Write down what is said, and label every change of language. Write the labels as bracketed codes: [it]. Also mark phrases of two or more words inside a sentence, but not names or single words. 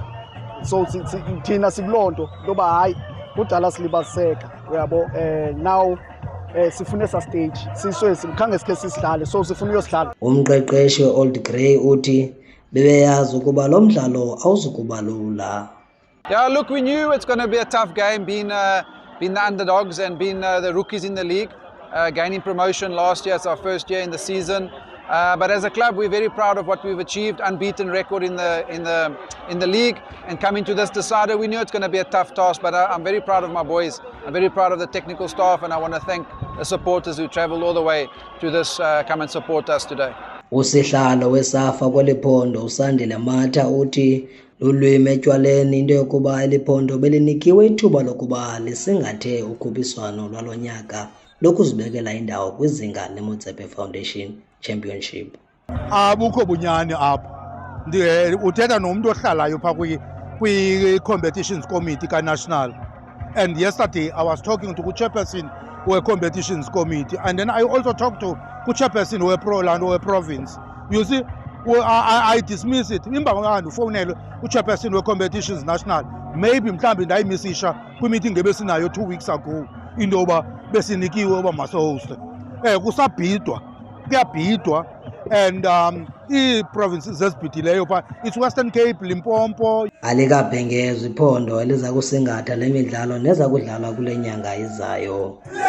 [xh] So thina sikulonto ngoba hayi kudala silibaseka uyabo. Now sifune esa stage sikhange sikhe sisidlale, so sifuna uyosidlala. Umqeqeshi weOld Grey uthi bebeyazi ukuba lo mdlalo awuzukuba lula. [en] Yeah, look, we knew it's going to be a tough game, being the underdogs and being the rookies in the league, gaining promotion last year. It's our first year in the season. But as a club, we're very proud of what we've achieved, unbeaten record in the league, and coming to this decider, we knew it's going to be a tough task. But I'm very proud of my boys. I'm very proud of the technical staff, and I want to thank the supporters who travelled all the way to this, come and support us today. [xh] Usihlalo weSAFA kweliphondo uSandile Matha uthi lulwimi etywaleni into yokuba eliphondo belinikiwe ithuba lokuba lisingathe ukhuphiswano lwalo nyaka lokuzibekela indawo kwizinga leMotsepe Foundation Championship. Abukho bunyani apho. Uthetha nomuntu ohlalayo pha [en] kwi-competitions committee ka-national, and yesterday I was talking to chairperson we-competitions committee, and then I also talked to chairperson we-pro land we-province. You see, I dismiss it. [xh] Imba ngakandi ufonele chairperson we-competitions national, maybe mhlambi ndayimisisha kwi-meeting ebesinayo [en] 2 weeks ago [xh] into yoba besinikiwe uba masohoste. Kusabhidwa, kuyabhidwa, and ii-provinces zezibhidileyo pha [en] it's Western Cape, [xh] Limpopo. Alikabhengezwa iphondo eliza kusingatha le midlalo neza kudlalwa kule nyanga izayo.